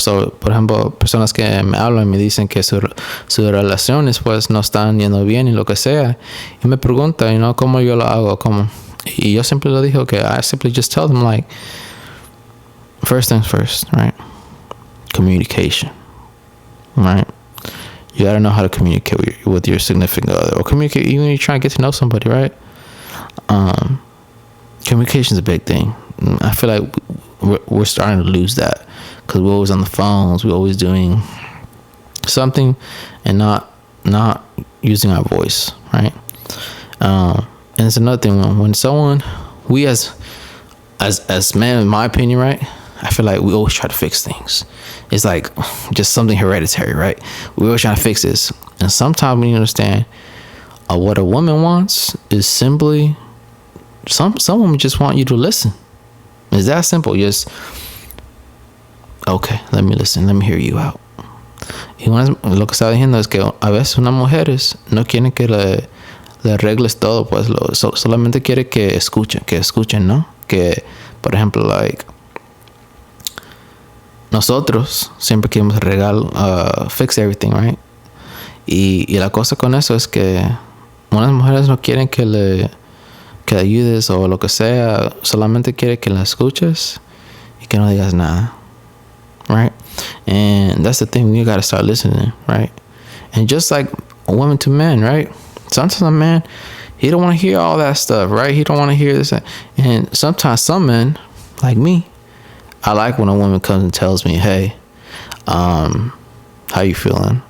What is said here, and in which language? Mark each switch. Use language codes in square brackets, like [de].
[es] So, por ejemplo, personas que me hablan y me dicen que sus relaciones pues no están yendo bien y lo que sea, y me preguntan, cómo yo lo hago, y yo siempre le digo que [en] I simply just tell them, like, first things first, right? Communication, right? You gotta know how to communicate with your significant other, or communicate even when you're trying to get to know somebody, right? Communication is a big thing. I feel like we're starting to lose that because we're always on the phones, we're always doing something and not using our voice, right? And it's another thing when someone, we as men, in my opinion, right, I feel like we always try to fix things. It's like just something hereditary, right? We're always trying to fix this, and sometimes when you understand what a woman wants is simply some women just want you to listen. It's that simple. Just, okay, let me listen, let me hear you out. [es] Y lo que está diciendo es que a veces unas mujeres no quieren que le arregles todo, pues solamente quiere que escuchen, ¿no? Que, por ejemplo, like, nosotros siempre queremos [en] fix everything, right? [es] Y la cosa con eso es que unas mujeres no quieren que le ayudes o lo que sea, solamente quiere que la escuches y que no digas nada, right? [en] And that's the thing, you gotta start listening, right? And just like a woman to men, right? Sometimes a man, he don't want to hear all that stuff, right? He don't want to hear this. And sometimes some men, like me, I like when a woman comes and tells me, hey, how you feeling?